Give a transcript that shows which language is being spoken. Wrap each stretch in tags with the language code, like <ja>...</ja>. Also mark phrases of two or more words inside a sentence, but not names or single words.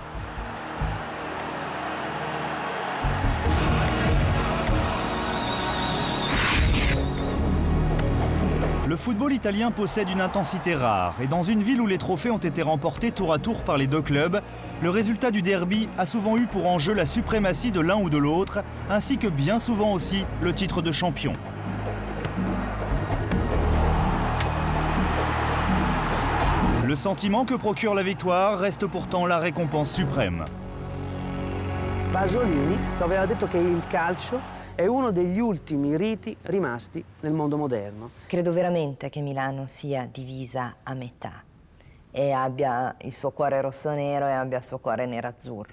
<fr>Le football italien possède une intensité rare et dans une ville où les trophées ont été remportés tour à tour par les deux clubs, le résultat du derby a souvent eu pour enjeu la suprématie de l'un ou de l'autre, ainsi que bien souvent aussi le titre de champion. Le sentiment que procure la victoire reste pourtant la récompense suprême.</fr> <it>Pasolini aveva detto che il calcio è uno degli ultimi riti rimasti nel mondo moderno. Credo veramente che Milano sia divisa a metà e abbia il suo cuore rossonero e abbia il suo cuore nerazzurro.</it>